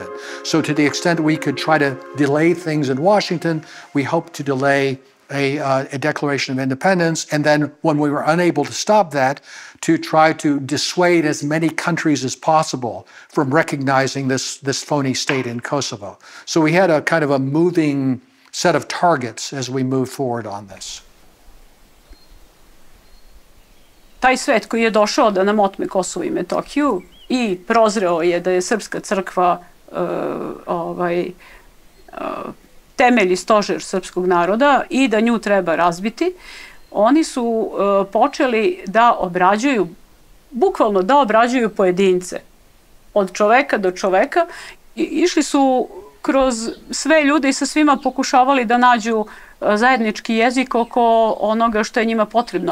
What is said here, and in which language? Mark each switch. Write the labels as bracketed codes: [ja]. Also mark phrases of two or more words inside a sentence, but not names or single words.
[en] So to the extent we could try to delay things in Washington, we hoped to delay a Declaration of Independence, and then when we were unable to stop that, to try to dissuade as many countries as possible from recognizing this phony state in Kosovo. So we had a kind of a moving set of targets as we move forward on this. [sr] Taj svet koji je došao da nam otme Kosovo i Metohiju i prozreo je da je srpska crkva temelj i stožer srpskog naroda i da nju treba razbiti, oni su počeli da obrađuju, bukvalno da obrađuju pojedince, od čoveka do čoveka, i išli su kroz sve ljude i sa svima pokušavali da nađu zajednički jezik oko onoga što je njima potrebno.